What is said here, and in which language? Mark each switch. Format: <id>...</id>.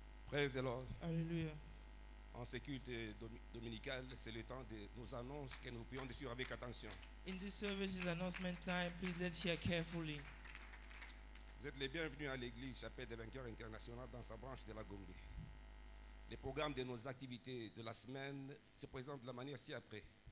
<en>Praise the Lord.</en> <fr>Alléluia. En ce culte dominical, c'est le temps de nos annonces que nous prions dessus avec attention.</fr> <en>In this service is announcement time. Please let's hear carefully.</en> <fr>Vous êtes les bienvenus à l'église Chapelle des Vainqueurs International dans sa branche de la Gombe. Les programmes de nos activités de la semaine se présentent de la manière ci-après.</fr>